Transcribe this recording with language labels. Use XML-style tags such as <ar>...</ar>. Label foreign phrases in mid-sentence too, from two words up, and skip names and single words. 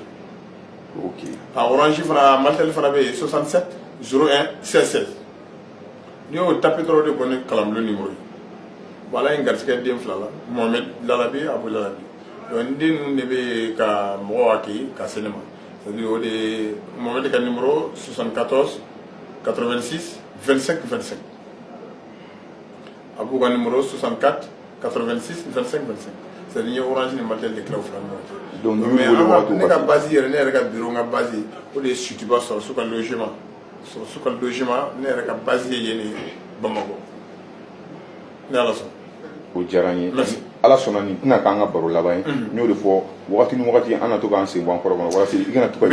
<bm>ok a orange fana a Maltel fana bɛ yen 67 01 16 16 n'i y'o tapé dɔrɔn de bɔ ni kalanbulon numéro ye bon ala ye n garisɛgɛ den fila la Mohamed Lalabi Abu Lalabi donc n den ninnu de bɛ ka mɔgɔw hakili ka se ne ma</bm> <fr>c'est à dire</fr> <bm>o de ye Mohamed ka numéro 74 86 25 25 Abu ka numéro 64 86 25 25</bm> <fr>c'est à dire</fr> <bm>n ye orange ni Maltel de tila u fila ni ɲɔgɔn cɛ. donc mais ne ka base yɛrɛ ne yɛrɛ ka bureau n ka base o de ye Sutuba sɔrɔ su ka logement su ka logement ne yɛrɛ ka base ye yen de Bamakɔ ne ala sɔn. o diyara n ye ala sɔnna nin tɛna k'an ka baro laban ye n y'o de fɔ wagati ni wagati an na to k'an sen bɔ an kɔrɔ kɔnɔ walasa i kana to ka.</bm>